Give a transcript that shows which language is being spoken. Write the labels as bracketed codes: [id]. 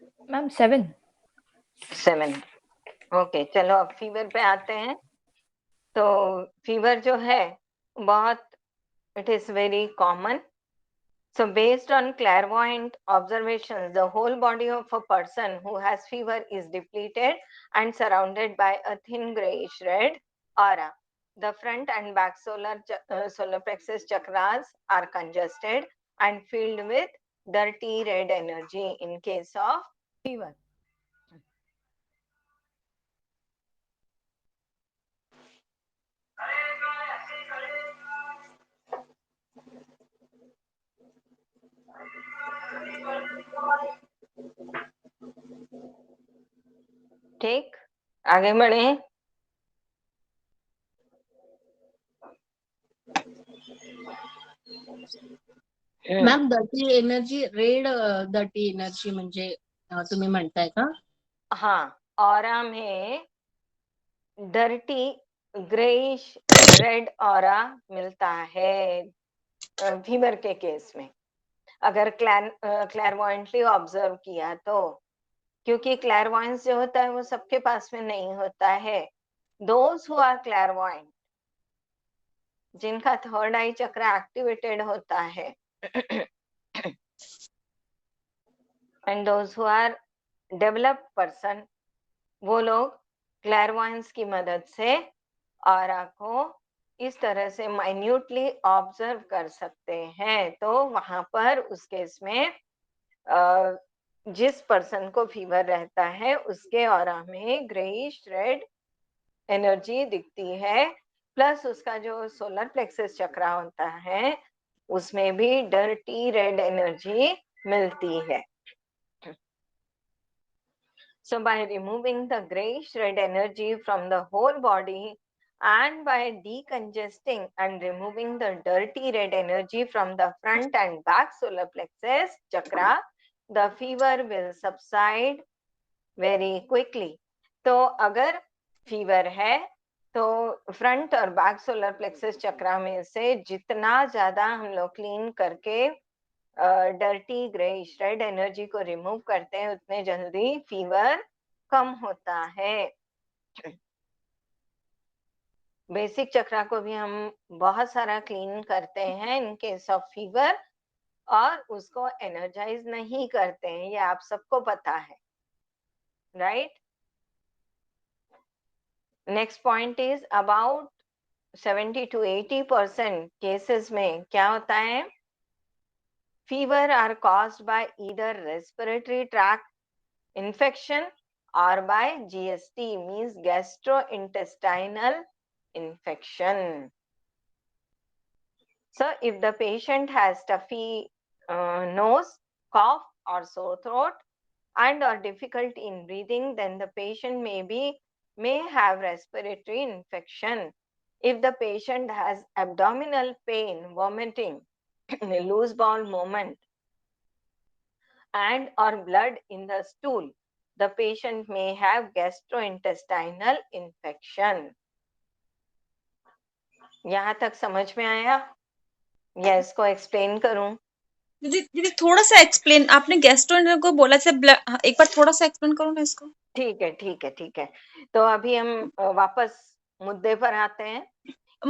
[hi] Ma'am 7। 7। Okay, चलो अब fever पे आते हैं। तो फीवर जो है बहुत, [en] It is very common. So based on clairvoyant observations, the whole body of a person who has fever is depleted and surrounded by a thin grayish red aura. The front and back solar plexus chakras are congested and filled with dirty red energy in case of fever. [hi] ठीक, आगे बढ़े. [mr] Ma'am dirty energy, red dirty energy म्हणजे तुम्ही म्हणताय का? [hi] हाँ, aura में dirty greyish red aura मिलता है फीवर के केस में, अगर क्लैरवॉयंटली ऑब्जर्व किया तो. क्योंकि क्लैरवॉयंस जो होता है वो सबके पास में नहीं होता है. [en] those who are clairvoyant, [hi] जिनका थर्ड आई चक्र एक्टिवेटेड होता है, [en] and those who are developed person, [hi] वो लोग क्लैरवॉयंस की मदद से ऑरा को इस तरह से माइन्यूटली ऑब्जर्व कर सकते हैं. तो वहां पर उस केस में जिस पर्सन को फीवर रहता है उसके ऑरा में ग्रेइश रेड एनर्जी दिखती है, प्लस उसका जो सोलर प्लेक्सस चक्र होता है उसमें भी डर्टी रेड एनर्जी मिलती है. [en] So by removing the grayish red energy from the whole body and by decongesting and removing the dirty red energy from the front and back solar plexus chakra, the fever will subside very quickly. [hi] तो अगर fever है तो front और back solar plexus चक्रा में से जितना ज्यादा हम लोग क्लीन करके डर्टी ग्रेइश रेड एनर्जी को रिमूव करते हैं उतने जल्दी फीवर कम होता है. बेसिक चक्रा को भी हम बहुत सारा क्लीन करते हैं [en] in case of fever, [hi] और उसको एनर्जाइज नहीं करते हैं, ये आप सबको पता है, right? [en] next point is about 70 to 80% cases [hi] में क्या होता है, [en] Fever are caused by either respiratory tract infection or by GST, means gastrointestinal infection. So if the patient has stuffy nose, cough or sore throat and or difficulty in breathing, then the patient may have respiratory infection. If the patient has abdominal pain, vomiting, loose bowel movement and or blood in the stool, the patient may have gastrointestinal infection. [hi] यहाँ तक समझ में आया या इसको explain करूं? दीदी दीदी थोड़ा सा एक्सप्लेन, आपने गैस्ट्रो को बोला से एक बार थोड़ा सा एक्सप्लेन करो ना इसको. ठीक है ठीक है ठीक है. तो अभी हम वापस मुद्दे पर आते हैं कि